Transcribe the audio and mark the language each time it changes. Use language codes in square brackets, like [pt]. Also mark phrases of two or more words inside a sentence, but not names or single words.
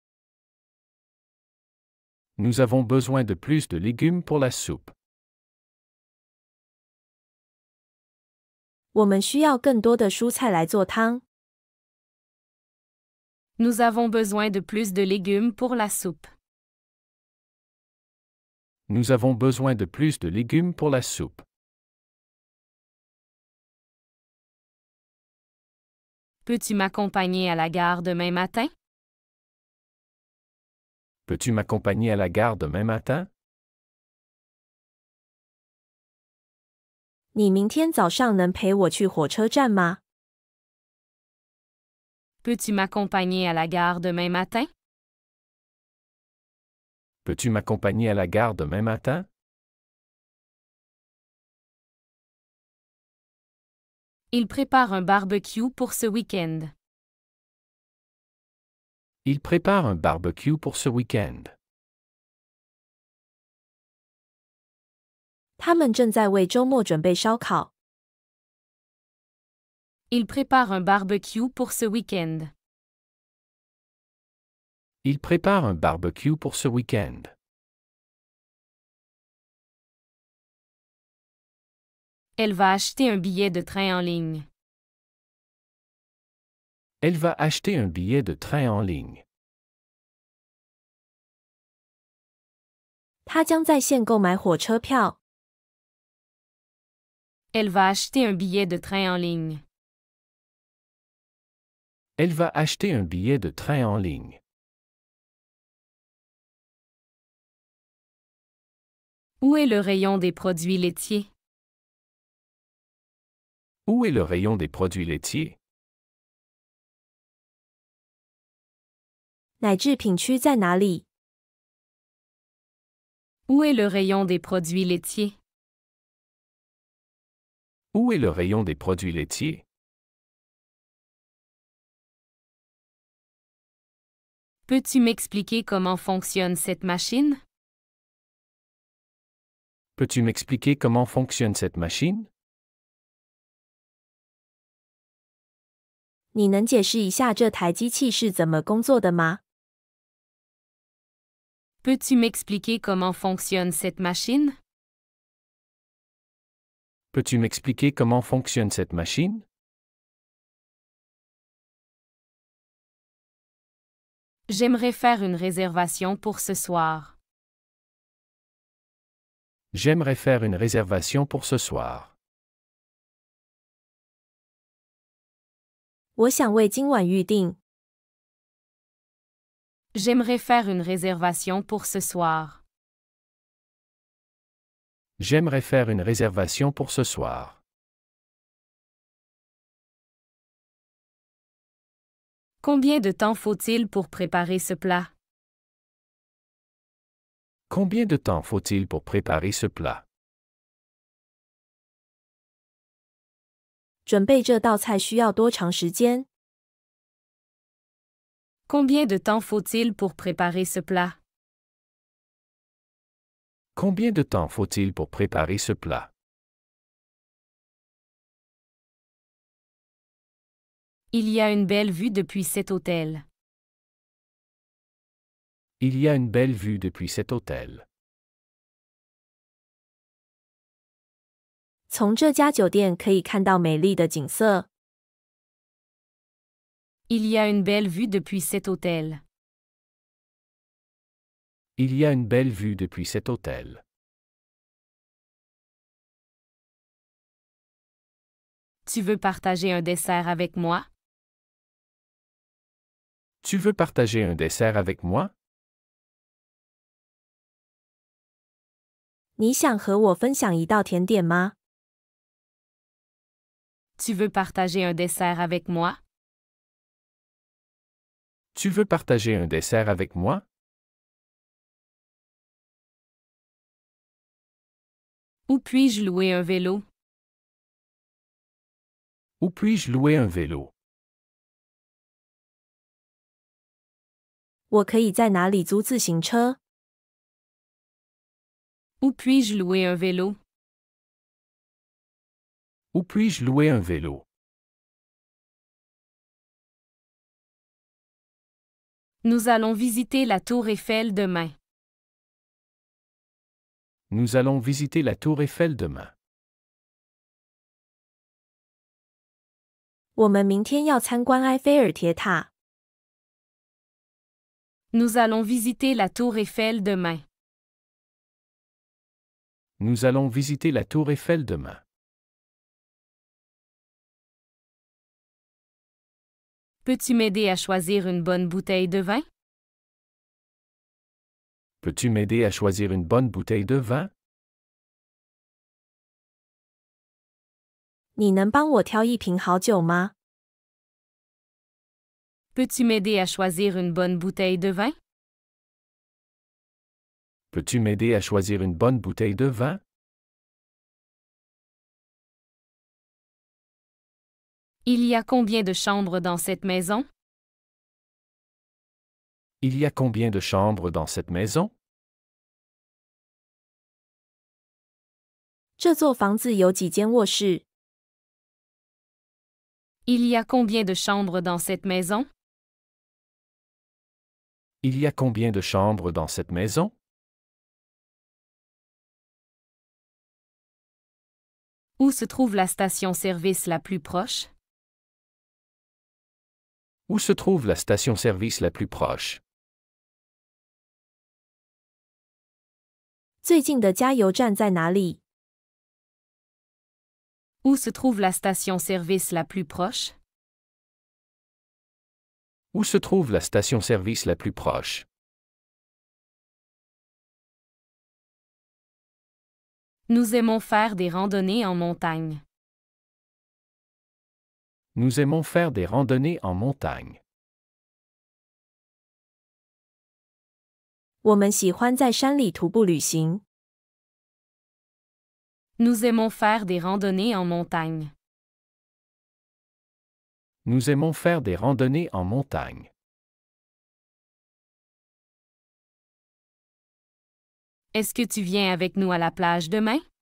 [fr] Nous avons besoin de plus de légumes pour la soupe. [zh] 我们需要更多的蔬菜来做汤。 [fr] Nous avons besoin de plus de légumes pour la soupe. Nous avons besoin de plus de légumes pour la soupe. Peux-tu m'accompagner à la gare demain matin? Peux-tu m'accompagner à la gare demain matin? [zh] 你明天早上能陪我去火车站吗？ [fr] Peux-tu m'accompagner à la gare demain matin? Peux-tu m'accompagner à la gare demain matin? Il prépare un barbecue pour ce week-end. Il prépare un barbecue pour ce week-end. [zh] 他们正在为周末准备烧烤。 [fr] Il prépare un barbecue pour ce week-end. Il prépare un barbecue pour ce week-end. Elle va acheter un billet de train en ligne. Elle va acheter un billet de train en ligne. [zh] 他将在线购买火车票。 [fr] Elle va acheter un billet de train en ligne. Elle va acheter un billet de train en ligne. Où est le rayon des produits laitiers? Où est le rayon des produits laitiers? [zh] 奶制品区在哪里？ [fr] Où est le rayon des produits laitiers? Où est le rayon des produits laitiers? Peux-tu m'expliquer comment fonctionne cette machine? Peux-tu m'expliquer comment fonctionne cette machine? [zh] 你能解释一下这台机器是怎么工作的吗？ [fr] Peux-tu m'expliquer comment fonctionne cette machine? Peux-tu m'expliquer comment fonctionne cette machine? J'aimerais faire une réservation pour ce soir. J'aimerais faire une réservation pour ce soir. [zh] 我想为今晚预定。 [fr] J'aimerais faire une réservation pour ce soir. J'aimerais faire une réservation pour ce soir. Combien de temps faut-il pour préparer ce plat? Combien de temps faut-il pour préparer ce plat? [zh] 准备这道菜需要多长时间？ [fr] Combien de temps faut-il pour préparer ce plat? Combien de temps faut-il pour préparer ce plat? Il y a une belle vue depuis cet hôtel. Il y a une belle vue depuis cet hôtel. [zh] 从这家酒店可以看到美丽的景色。 [fr] Il y a une belle vue depuis cet hôtel. Il y a une belle vue depuis cet hôtel. Tu veux partager un dessert avec moi? Tu veux partager un dessert avec moi? [zh] 你想和我分享一道甜点吗？ [fr] Tu veux partager un dessert avec moi? Tu veux partager un dessert avec moi? Où puis-je louer un vélo? Où puis-je louer un vélo? [zh] 我可以在哪里租自行车？ [fr] Où puis-je louer un vélo? Où puis-je louer un vélo? Nous allons visiter la tour Eiffel demain. Nous allons visiter la tour Eiffel demain. [zh] 我们明天要参观埃菲尔铁塔。 [fr] Nous allons visiter la tour Eiffel demain. Nous allons visiter la tour Eiffel demain. Peux-tu m'aider à choisir une bonne bouteille de vin? Peux-tu m'aider à choisir une bonne bouteille de vin? [zh] 你能帮我挑一瓶好酒吗？ [fr] Peux-tu m'aider à choisir une bonne bouteille de vin? Peux-tu m'aider à choisir une bonne bouteille de vin? Il y a combien de chambres dans cette maison? Il y a combien de chambres dans cette maison? [zh] 这座房子有几间卧室？ [fr] Il y a combien de chambres dans cette maison? Il y a combien de chambres dans cette maison? Où se trouve la station-service la plus proche? Où se trouve la station-service la plus proche? [zh] 最近的加油站在哪里？ [fr] Où se trouve la station-service la plus proche? Où se trouve la station-service la plus proche? Nous aimons faire des randonnées en montagne. Nous aimons faire des randonnées en montagne. [zh] 我们喜欢在山里徒步旅行。 [fr] Nous aimons faire des randonnées en montagne. Nous aimons faire des randonnées en montagne. Est-ce que tu viens avec nous à la plage demain?